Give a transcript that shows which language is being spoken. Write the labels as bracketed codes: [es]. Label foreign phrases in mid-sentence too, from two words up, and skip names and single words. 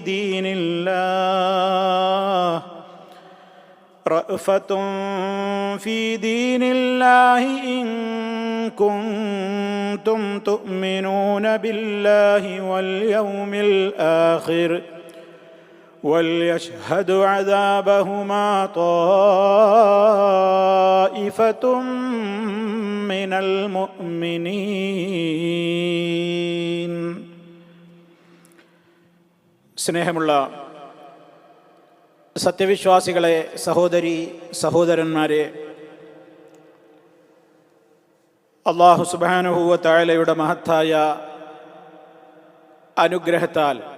[ar] دين الله إن كنتم تؤمنون بالله واليوم الآخر وليشهد عذابهما طائفة من المؤمنين. [ml] സ്നേഹമുള്ള സത്യവിശ്വാസികളെ, സഹോദരി സഹോദരന്മാരെ, [ar] الله سبحانه وتعالى [ml] മഹത്തായ അനുഗ്രഹത്താൽ